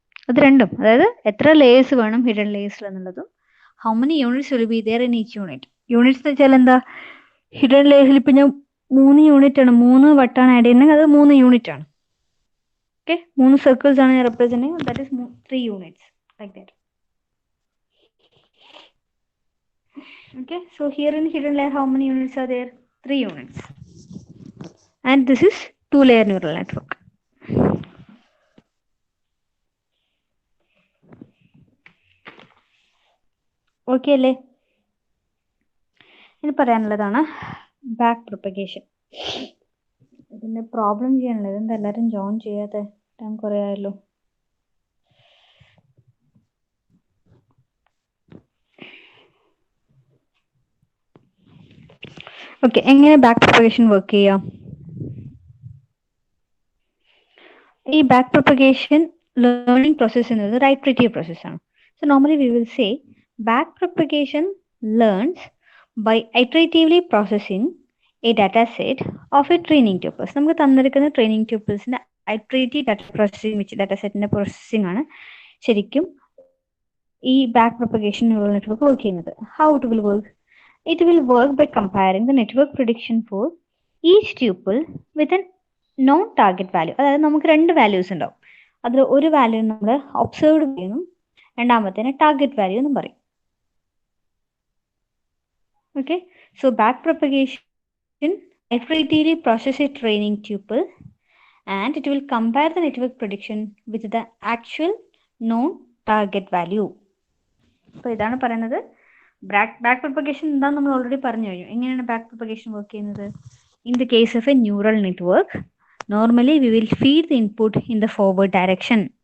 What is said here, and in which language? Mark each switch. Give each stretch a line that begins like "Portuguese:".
Malayalam: അത് രണ്ടും, അതായത് എത്ര ലേയേഴ്സ് വേണം ഹിഡൻ ലേയേഴ്സിൽ എന്നുള്ളതും
English: How many units will be there in each unit.
Malayalam: Units എന്ന് വെച്ചാൽ എന്താ, ഹിഡൻ ലേയേഴ്സിൽ ഇപ്പം ഞാൻ 3 യൂണിറ്റ് ആണ്, 3 വട്ടാണ് ആഡ് ചെയ്യുന്നത്, അത് 3 യൂണിറ്റ് ആണ്. ഓക്കെ, 3 സർക്കിൾസ് ആണ് ഞാൻ റെപ്രസെന്റ് ചെയ്യുന്നത്,
English: That is 3 units, like that. Okay, so here in hidden layer how many units are there? 3 units. And this is 2 layer neural network.
Malayalam: Okay അല്ലേ? ഇനി പറയാനുള്ളതാണ് ബാക്ക് പ്രൊപ്പഗേഷൻ. ഇതിൻ്റെ problem ചെയ്യാനുള്ളത് എന്താ എല്ലാവരും ജോയിൻ ചെയ്യാതെ? ടൈം കുറേ ആയല്ലോ. ഓക്കെ, എങ്ങനെ ബാക്ക് പ്രൊപ്പഗേഷൻ വർക്ക് ചെയ്യാം? ഈ ബാക്ക് പ്രൊപ്പഗേഷൻ ലേണിംഗ് പ്രോസസ് എന്നത് ഒരു iterative പ്രോസസ്സാണ്.
English: So normally we will say back propagation learns by iteratively processing a data set of a training tuples.
Malayalam: നമുക്ക് തന്നിരിക്കുന്ന ട്രെയിനിങ് ട്യൂപ്പിൾസിന്റെ iterative data processing വെച്ച് data സെറ്റിന്റെ processing ആണ് ശരിക്കും ഈ back propagation neural network work ചെയ്യുന്നത്.
English: How it will work? It will work by comparing the network prediction for each tuple with a known target value.
Malayalam: അതായത് നമുക്ക് 2 values ഉണ്ടാവും, അതിൽ ഒരു വാല്യൂ നമ്മൾ ഒബ്സർവ്ഡ് വാല്യൂ, രണ്ടാമത്തേന് ടാർഗറ്റ് വാല്യൂ എന്നും പറയും.
English: Okay, so back propagation iteratively process a training tuple and it will compare the network prediction with the actual known target value.
Malayalam: അപ്പോൾ ഇതാണ് പറയുന്നത് ബാക്ക് പ്രൊപ്പഗേഷൻ എന്താണെന്ന് നമ്മൾ ഓൾറെഡി പറഞ്ഞു കഴിഞ്ഞു. എങ്ങനെയാണ് ബാക്ക് പ്രൊപ്പഗേഷൻ വർക്ക് ചെയ്യുന്നത്?
English: In the case of a neural network, normally we will feed the input in the forward direction.